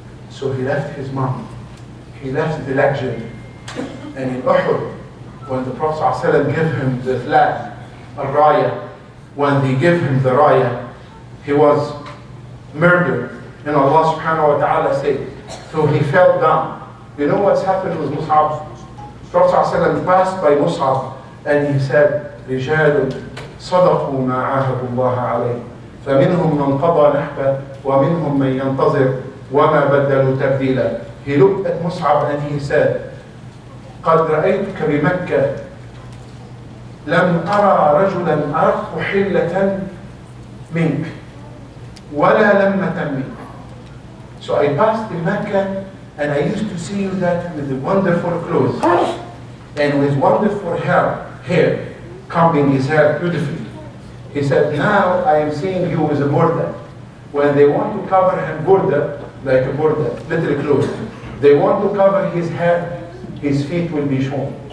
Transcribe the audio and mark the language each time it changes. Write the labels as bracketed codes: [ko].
[en] So he left his mom. He left the luxury. And in Uhud, when the Prophet ﷺ gave him the flag, al-raya, when they gave him the raya, he was murdered. And Allah subhanahu wa ta'ala said, so he fell down. You know what's happened with Mus'ab? Prophet ﷺ passed by Mus'ab and he said, [ar] رجال صدقوا ما عاهدوا الله عليه فمنهم من قضى نحبه ومنهم من ينتظر وما بدلوا تبديلا. [en] He looked at Mus'ab and he said, [ar] قد رأيتك بمكة لم أرى رجلا أرق حلة منك ولا لمة منك. [en] So I passed in Mecca and I used to see you that with the wonderful clothes and with wonderful hair, combing his hair beautifully. He said, now I am seeing you with a burda. When they want to cover him burda, like a burda, little clothes, they want to cover his head, his feet will be shown.